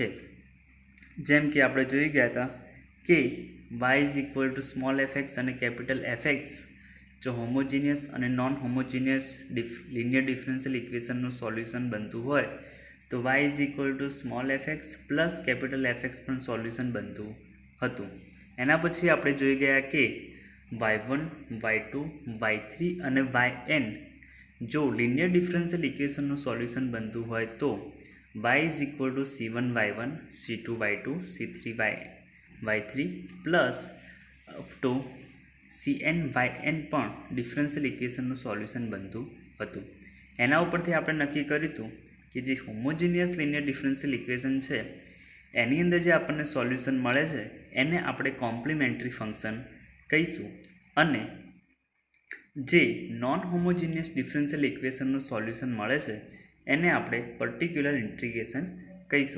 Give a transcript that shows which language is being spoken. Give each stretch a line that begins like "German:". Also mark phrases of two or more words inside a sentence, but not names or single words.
Gujarati: જેમ કે આપણે જોઈ ગયા હતા કે y=f(x) અને F(x) જો હોમોજીનિયસ અને
English: non homogeneous linear differential equation
Gujarati: સોલ્યુશન બનતું હોય તો y=f(x) પ્લસ F(x) પણ સોલ્યુશન બનતું હતું. એના પછી આપણે જોઈ ગયા કે y1, y2, y3 અને yn જો
English: linear differential equation
Gujarati: સોલ્યુશન બનતું હોય તો y=c1y1, c2y2, c3y3
English: plus up to
Gujarati: cnyn પણ
English: differential equation
Gujarati: સોલ્યુશન બનતું હતું. એના ઉપરથી આપણે નક્કી કર્યું હતું કે જે
English: homogeneous linear differential equation
Gujarati: છે એની અંદર જે આપણને સોલ્યુશન મળે છે એને આપણે
English: complementary function
Gujarati: કહીશું અને જે
English: non homogeneous differential equation
Gujarati: સોલ્યુશન મળે છે એને આપણે
English: particular integration
Gujarati: કહીશું.